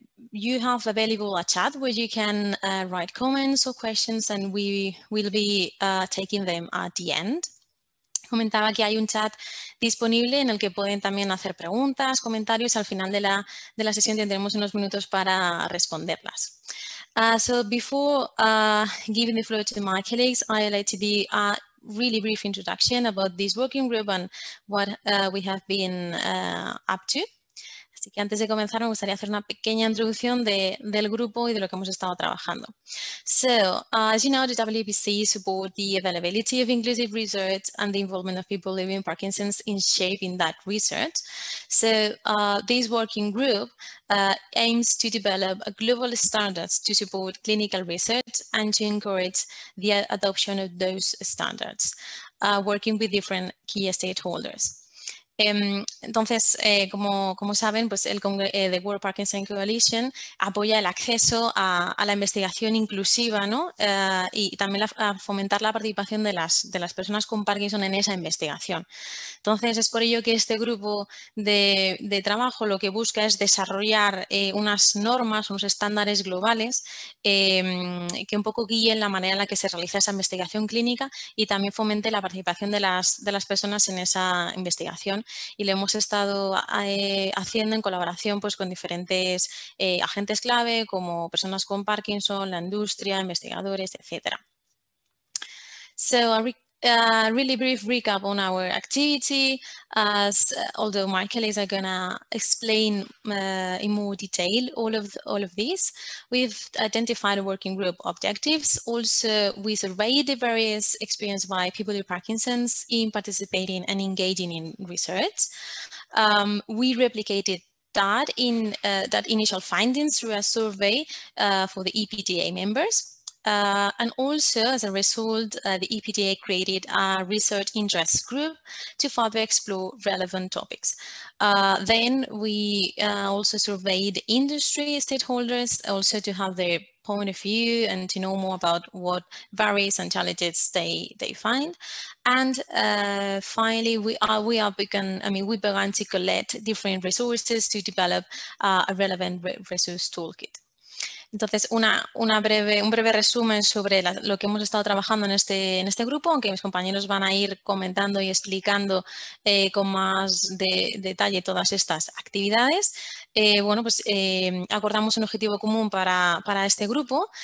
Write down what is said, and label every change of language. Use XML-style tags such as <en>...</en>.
<en>You have available a chat where you can write comments or questions, and we will be taking them at the end.</en> <es>Comentaba que hay un chat disponible en el que pueden también hacer preguntas, comentarios. Al final de la sesión tendremos unos minutos para responderlas.</es> <en>So before giving the floor to my colleagues, I'd like to do a really brief introduction about this working group and what we have been up to.</en> <es>Así que antes de comenzar me gustaría hacer una pequeña introducción del grupo y de lo que hemos estado trabajando.</es> <en>So, as you know, the WPC support the availability of inclusive research and the involvement of people living with Parkinson's in shaping that research. So, this working group aims to develop global standards to support clinical research and to encourage the adoption of those standards, working with different key stakeholders.</en> <es>Entonces, como saben, pues el The World Parkinson Coalition apoya el acceso a la investigación inclusiva, ¿no? Y también a fomentar la participación de las personas con Parkinson en esa investigación. Entonces, es por ello que este grupo de trabajo lo que busca es desarrollar unas normas, unos estándares globales que un poco guíen la manera en la que se realiza esa investigación clínica y también fomente la participación de las personas en esa investigación. Y lo hemos estado haciendo en colaboración pues, con diferentes agentes clave como personas con Parkinson, la industria, investigadores, etc.</es> <en>So a really brief recap on our activity, as although my colleagues are going to explain in more detail all of these. We've identified working group objectives. Also, we surveyed the various experience by people with Parkinson's in participating and engaging in research. We replicated that initial findings through a survey for the EPDA members. And also, as a result, the EPDA created a research interest group to further explore relevant topics. Then we also surveyed industry stakeholders, also to have their point of view and to know more about what barriers and challenges they find. And finally, we began to collect different resources to develop a relevant resource toolkit.</en> <es>Entonces, un breve resumen sobre lo que hemos estado trabajando en este grupo, aunque mis compañeros van a ir comentando y explicando con más detalle todas estas actividades. Bueno, pues acordamos un objetivo común para este grupo.</es>